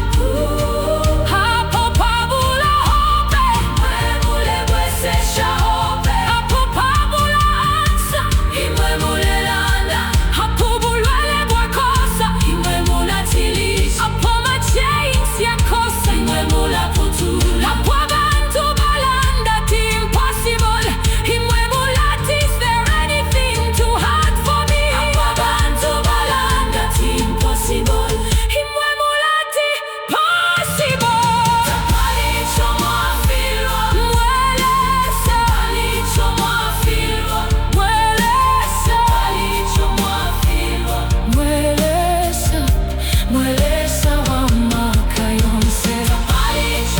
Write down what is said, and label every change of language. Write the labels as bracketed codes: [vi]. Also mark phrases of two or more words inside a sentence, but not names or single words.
[bem] hapo pabula hope imwe mule bwesesha hope hapo pabula ansa imwe mule landa hapo bulwele bwakosa imwe mula tilisha hapo machains ya kosa imwe mula putula hapo abantu balanda ti impossible imwe mula [en] is there anything too hard for me [bem] hapo abantu balanda ti impossible imwe mula ti possible tapalicho mwafilwa mwelesa tapalicho mwafilwa mwelesa tapalicho mwafilwa mwelesa mwelesa wa maka yonse tapalicho